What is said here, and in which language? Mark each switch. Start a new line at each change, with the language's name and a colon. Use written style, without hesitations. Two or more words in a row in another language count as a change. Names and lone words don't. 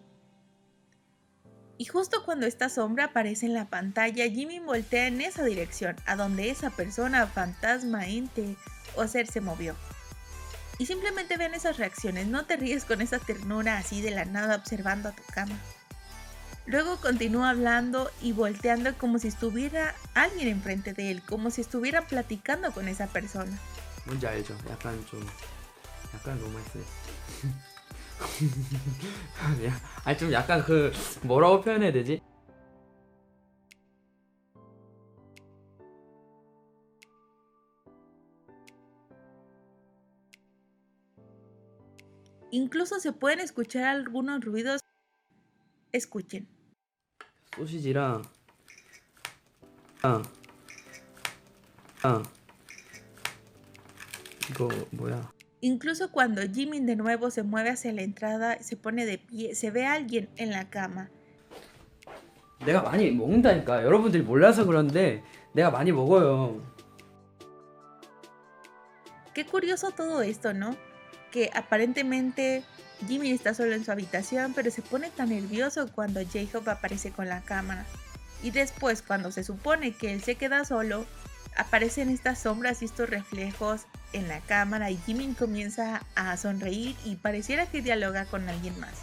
Spanish: Y justo cuando esta sombra aparece en la pantalla, Jimin voltea en esa dirección, a donde esa persona, fantasma, ente o ser se movió. Y simplemente vean esas reacciones, no te ríes con esa ternura así de la nada observando a tu cama. Luego continúa hablando y volteando como si estuviera alguien enfrente de él, como si estuviera platicando con esa persona.
Korean: 뭔지 알죠? 약간 로맨스. 아니 좀 약간 그 뭐라고 표현해야 되지?
Spanish: Incluso se pueden escuchar algunos ruidos. Escuchen.
Korean: 소시지랑 이거 뭐야?
Spanish: Incluso cuando Jimin de nuevo se mueve hacia la entrada, se pone de pie, se ve a alguien en la cama.
Korean: 내가 많이 먹는다니까. 여러분들이 몰라서 그런데 내가 많이 먹어요.
Spanish: Qué curioso todo esto, ¿no? Que aparentemente Jimin está solo en su habitación, pero se pone tan nervioso cuando J-Hope aparece con la cámara. Y después, cuando se supone que él se queda solo, aparecen estas sombras y estos reflejos en la cámara y Jimin comienza a sonreír y pareciera que dialoga con alguien más.